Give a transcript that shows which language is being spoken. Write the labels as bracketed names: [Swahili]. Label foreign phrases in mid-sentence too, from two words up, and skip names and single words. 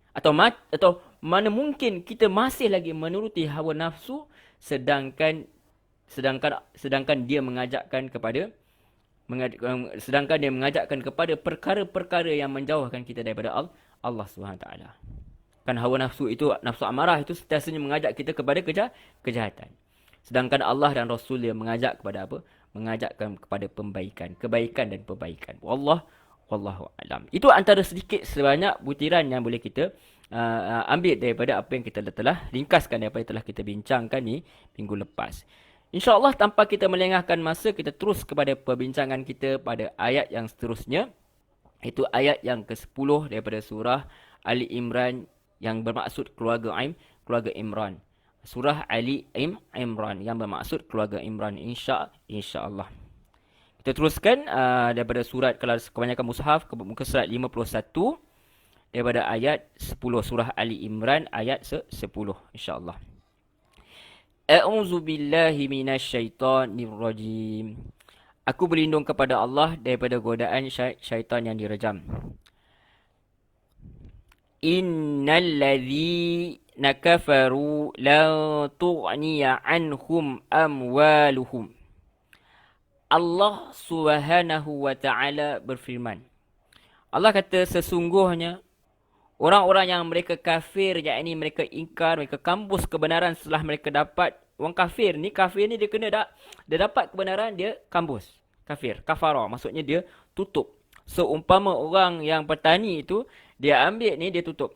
[Malay] Atau mana mungkin kita masih lagi menuruti hawa nafsu, sedangkan dia mengajakkan kepada perkara-perkara yang menjauhkan kita daripada Allah SWT. Kan hawa nafsu itu, nafsu amarah itu sentiasanya mengajak kita kepada kejahatan. Sedangkan Allah dan Rasul dia mengajak kepada apa? Mengajakkan kepada kebaikan dan perbaikan. [Arabic] والله أعلم. [Malay] Itu antara sedikit sebanyak butiran yang boleh kita ambil daripada apa yang kita telah ringkaskan daripada yang telah kita bincangkan ni minggu lepas. InsyaAllah tanpa kita melengahkan masa, kita terus kepada perbincangan kita pada ayat yang seterusnya. Itu ayat yang ke-10 daripada surah Ali Imran yang bermaksud keluarga Imran. Surah Ali Imran yang bermaksud keluarga Imran, insya-Allah. Kita teruskan daripada surat, kalau kebanyakan mushaf, ke muka surat 51 daripada ayat 10, surah Ali Imran ayat 10, insya-Allah. [Arabic] أعوذ بالله من الشيطان الرجيم. [Malay] Aku berlindung kepada Allah daripada godaan syaitan yang direjam. [Arabic] إن الذين كفروا لن تغني عنهم أموالهم. [Malay] Allah [Arabic] سبحانه وتعالى [Malay] berfirman. Allah kata sesungguhnya orang-orang yang mereka kafir, yakni mereka ingkar, mereka kambus kebenaran setelah mereka dapat. Orang kafir ni dia dapat kebenaran, dia kambus. Kafara, maksudnya dia tutup. Seumpama orang yang petani itu, dia ambil ni, dia tutup.